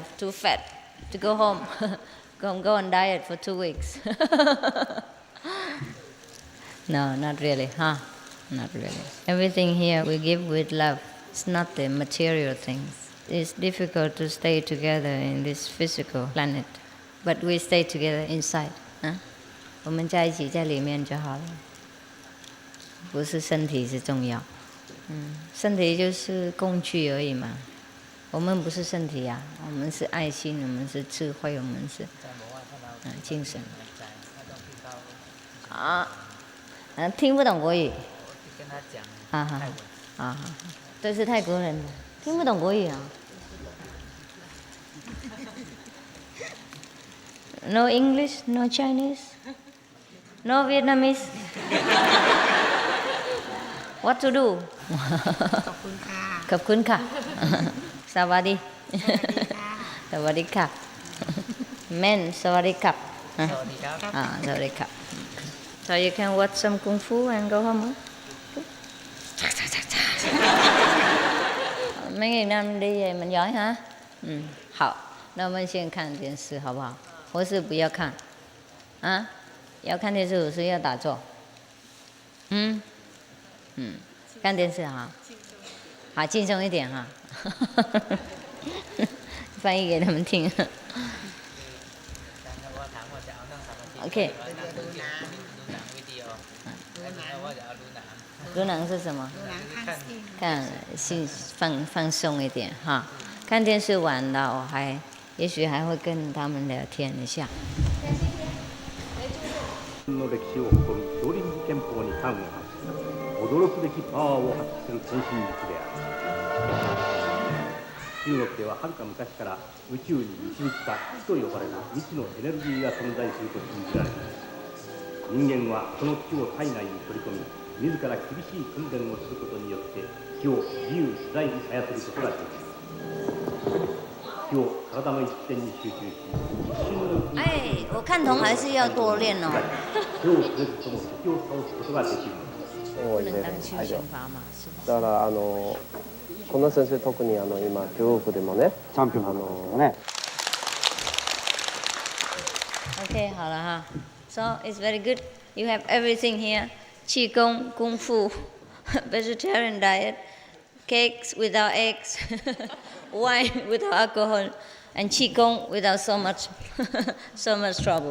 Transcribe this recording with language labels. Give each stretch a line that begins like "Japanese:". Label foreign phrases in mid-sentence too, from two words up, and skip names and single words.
English: Too fat to go home. Go on diet for 2 weeks. No, not really, huh? Not really. Everything here we give with love. It's not the material things. It's difficult to stay together in this physical planet, but we stay together inside.
Chinese: 我们在一起在里面就好了，不是身体是重要。身体就是工具而已嘛。我们不是身体呀，我们是爱心，我们是智慧，我们是精神。听不懂国语。跟他讲。都是泰国人，听不懂国语啊。
English: No English, no Chinese, no Vietnamese. What to do?
Thai: ขอบคุณค่ะ ขอบคุณค่ะ สวัสดี สวัสดีค่ะ Men สวัสดีครับ สวัสดีครับ สวัสดีครับ
English: So you can watch some kung fu and go home.
Vietnamese: mấy ngày năm đi về mình giỏi hả?
Chinese: 好，那我们先看电视好不好？或是不要看？要看电视，或是要打坐？看电视哈，好轻松一点哈。翻译给他们听。OK。读囊是什么？看心放松一点哈。看电视完了，也许还会跟他们聊天一下。
Japanese: の歴史を誇る少林寺拳法に端を発し、驚くべきパワーを発揮する天心術である。中国でははるか昔から宇宙に導くか気と呼ばれる未知のエネルギーが存在すると信じられています。人間はその気を体内に取り込み、自ら厳しい訓練をすることによって気を自由自在に操ることができます。気を体の一点に集中し、一瞬のうちに
Chinese: 我看同还是要多练哦。
Japanese: 手を触れずとも敵を倒すことができるのです。
Chinese: 不能当休闲法嘛，是吧？
Japanese: だからこの先生特に今中国でもねチャンピオンね。
English: OK，
Chinese: 好了哈。
English: So it's very good. You have everything here: qigong, kung fu, vegetarian diet, cakes without eggs, wine without alcohol, and qigong without so much trouble.